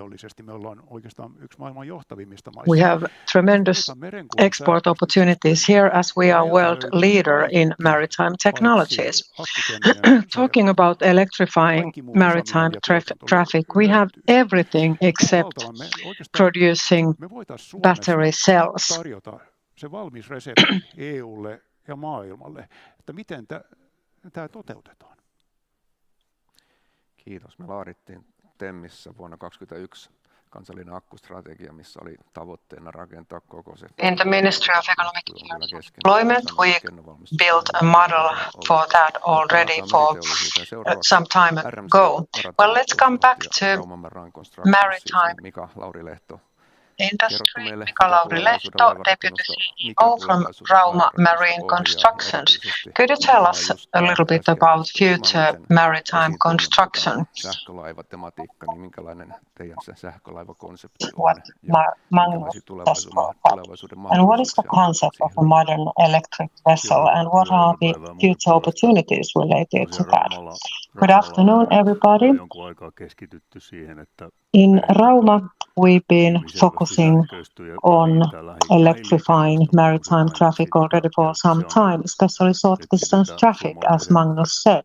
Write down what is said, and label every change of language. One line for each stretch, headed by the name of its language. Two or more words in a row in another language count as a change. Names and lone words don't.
English: We have tremendous export opportunities here as we are world leader in maritime technologies. Talking about electrifying maritime traffic, we have everything except producing battery cells.
Finnish: Ja maailmalle, että miten tämä toteutetaan. Kiitos. Me laadittiin TEMissä vuonna 2021 kansallinen akkustrategia, missä oli tavoitteena rakentaa koko se.
English: In the Ministry of Economic Employment, we built a model for that already for some time ago. Well, let's come back to maritime industry. Mika Lauri-Lehto, Deputy CEO from Rauma Marine Constructions. Could you tell us a little bit about future maritime construction?
Finnish: Sähkölaivatematiikka, niin minkälainen teidän se sähkölaivakonsepti on?
English: What Magnus has thought of. And what is the concept of a modern electric vessel and what are the future opportunities related to that? Good afternoon, everybody. In Rauma, we've been focusing on electrifying maritime traffic already for some time, especially short-distance traffic, as Magnus said.